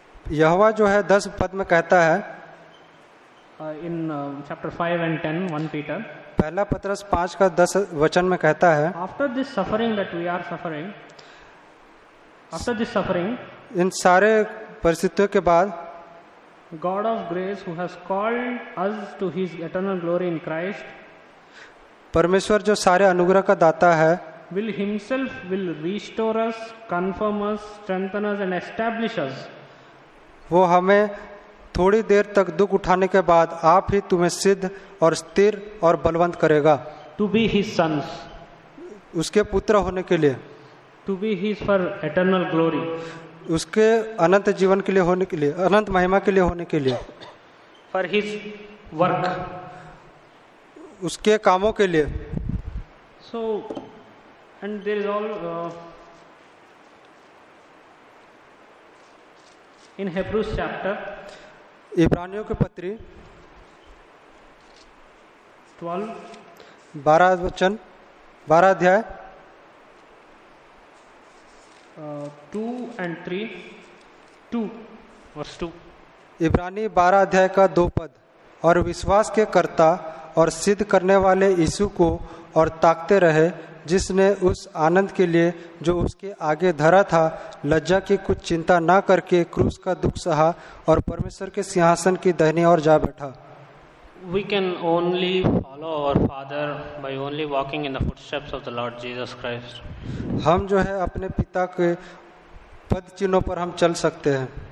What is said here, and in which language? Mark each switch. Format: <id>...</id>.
<hi>यहोवा जो है 10 पद में कहता है,</hi> <en>in chapter 5 and 10, 1 Peter,</en> <hi>पहला पत्रस 5 का 10 वचन में कहता है,</hi> <en>after this suffering that we are suffering, after this suffering,</en> <hi>इन सारे परिस्थितियों के बाद</hi> <en>God of grace, who has called us to his eternal glory in Christ,</en> <hi>परमेश्वर जो सारे अनुग्रह का दाता है,</hi> <en>will restore us, confirm us, strengthen us and establish us.</en> <hi>वो हमें थोड़ी देर तक दुख उठाने के बाद आप ही तुम्हें सिद्ध और स्थिर और बलवंत करेगा।</hi> <en>To be his sons,</en> <hi>उसके पुत्र होने के लिए,</hi> <en>to be his for eternal glory,</en> <hi>उसके अनंत जीवन के लिए होने के लिए, अनंत महिमा के लिए होने के लिए,</hi> <en>for his work.</en> <hi>उसके कामों के लिए।</hi> <en>So, and there is all in Hebrews chapter</en> <hi>इब्रानियों के पत्री 12, 12 वचन, 12 अध्याय</hi> <en>2 and 3, 2 verse 2.</en> <hi>इब्रानी 12 अध्याय का 2 पद, और विश्वास के कर्ता और सिद्ध करने वाले यीशु को और ताकते रहे, जिसने उस आनंद के लिए जो उसके आगे धरा था लज्जा की कुछ चिंता ना करके क्रूस का दुख सहा और परमेश्वर के सिंहासन की दाहिनी ओर जा बैठा।</hi> <en>We can only follow our Father by only walking in the footsteps of the Lord Jesus Christ.</en> <hi>हम जो है अपने पिता के पद चिन्हों पर हम चल सकते हैं,</hi>